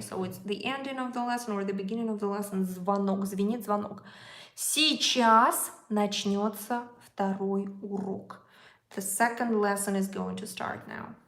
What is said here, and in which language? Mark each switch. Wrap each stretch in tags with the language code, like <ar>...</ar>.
<en>So it's the ending of the lesson or the beginning of the lesson.</en> <ru>Звонок. Звенит звонок. Сейчас начнется второй урок.</ru> <en>The second lesson is going to start now.</en>